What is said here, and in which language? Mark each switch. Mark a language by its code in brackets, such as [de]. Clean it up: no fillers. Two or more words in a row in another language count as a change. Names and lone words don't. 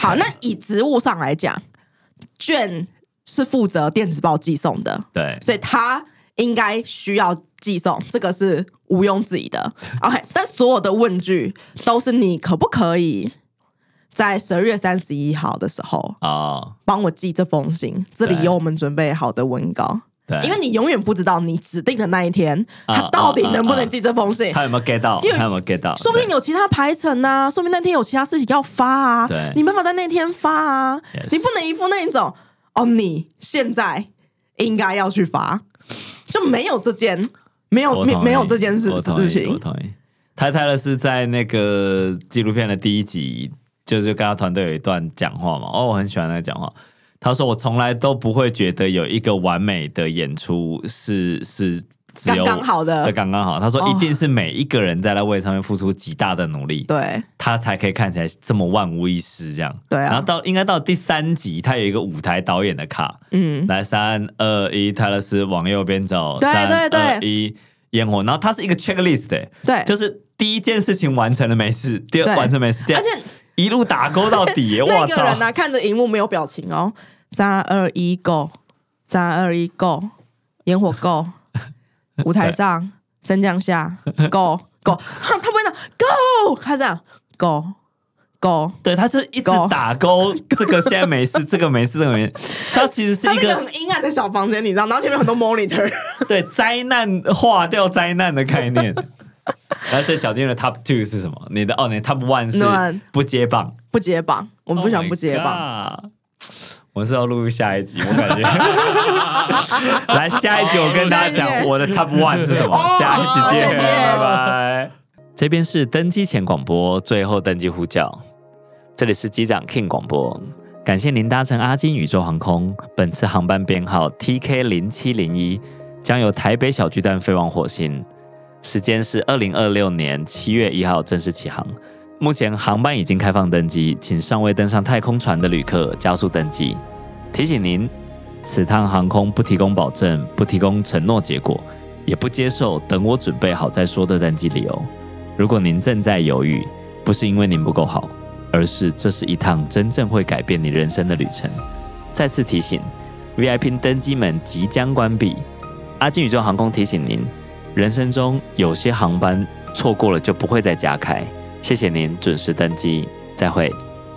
[zh] 好，那以職務上來講，Jen是負責電子報寄送的，對，所以他應該需要寄送，這個是毋庸置疑的。OK， 但所有的問句都是你可不可以在12月31號的時候幫我寄這封信，這裡有我們準備好的文稿。對，因為你永遠不知道你指定的那一天他到底能不能寄這封信，他有沒有 get 到，他有沒有 get 到，說不定有其他排程啊，說不定那天有其他事情要發啊，你沒辦法在那天發啊，你不能一副那一種你現在應該要去發，就沒有這件沒有這件事情。我同意。泰勒是在那個紀錄片的第1集。就跟他團隊有一段講話嘛，我很喜歡那個講話。他說：“我從來都不會覺得有一個完美的演出是只有剛剛好的，剛剛好。”他說：“一定是每一個人在那位上面付出極大的努力，對，他才可以看起来這麼萬無一失這樣。對啊。然後應該到第3集，他有一個舞台導演的卡，來3、2、1，泰勒斯往右邊走，3、2、1，煙火。然後它是一個 checklist，對，就是第一件事情完成了沒事，第二完成沒事，而且。” 一路打勾到底耶！那個人看着熒幕沒有表情哦。3、2、1 go， 3、2、1 go，煙火 go， 舞台上升降下 go， 他不會講 go， 他這樣 go 勾，對，他是一直打勾，這個現在沒事，這個沒事，這個沒事。它其實是一個很陰暗的小房間，你知道，然後前面很多 monitor，對，災難劃掉災難的概念。然後所以小金的 top 2 是什麼？你的你 top 1是不接棒，不接棒，我們不想不接棒。我是要錄下一集，我感覺。來下一集，我跟大家講我的 top 1 是什麼。下一集見，拜拜。這邊是登機前廣播，最後登機呼叫。這裡是機長 King 廣播，感謝您搭乘阿金宇宙航空。本次航班編號 TK0701，將由台北小巨蛋飛往火星。時間是2026年7月1號正式起航。目前航班已經開放登機，請尚未登上太空船的旅客加速登機。提醒您，此趟航空不提供保證，不提供承諾結果，也不接受等我準備好再說的登機理由。如果您正在猶豫，不是因為您不夠好，而是這是一趟真正會改變你人生的旅程。再次提醒 ，VIP 登機門即將關閉。阿金宇宙航空提醒您，人生中有些航班錯過了就不會再加開。謝謝您準時登機，再會。